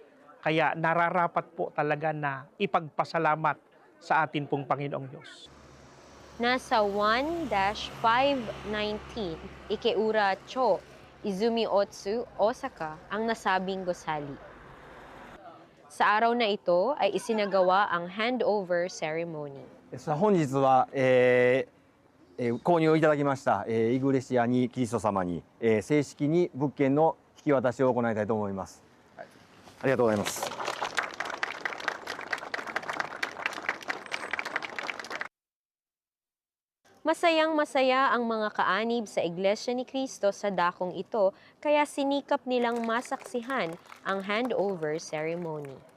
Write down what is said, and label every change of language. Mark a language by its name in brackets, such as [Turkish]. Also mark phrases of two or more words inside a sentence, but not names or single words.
[Filipino] Kaya nararapat po talaga na ipagpasalamat sa atin pong Panginoong Diyos. Nasa 1-519 Ikeura Cho, Izumi Otsu, Osaka ang nasabing gusali. Sa araw na ito ay isinagawa ang handover ceremony. [Japanese] 本日は、購入をいただきました、イグレシアにキリスト様に、正式に物件の引き渡しを行いたいと思います。ありがとうございます。 [Filipino] Masayang-masaya ang mga kaanib sa Iglesia ni Cristo sa dakong ito, kaya sinikap nilang masaksihan ang handover ceremony.